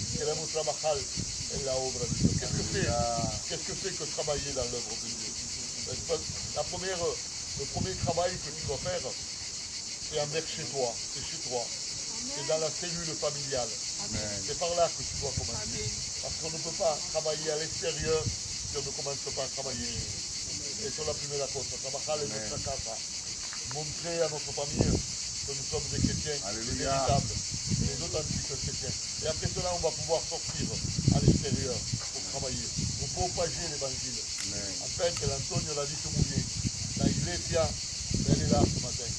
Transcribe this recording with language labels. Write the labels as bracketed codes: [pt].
[es] Queremos trabajar en la obra de Dieu. [fr] Qu'est-ce que c'est que travailler dans l'œuvre de Dieu? Le premier travail que tu dois faire, c'est envers chez toi, c'est chez toi. C'est dans la cellule familiale. C'est par là que tu dois commencer. Parce qu'on ne peut pas travailler à l'extérieur si on ne commence pas à travailler. [es] Eso es la primera cosa, trabajar en nuestra casa. [fr] Montrer à notre famille que nous sommes des chrétiens, des véritables, des authentiques chrétiens. Et après cela, on va pouvoir sortir à l'extérieur pour travailler, pour propager l'évangile. En fait, l'Antonio l'a dit [es] muy bien. La iglesia, [fr] elle est là ce matin.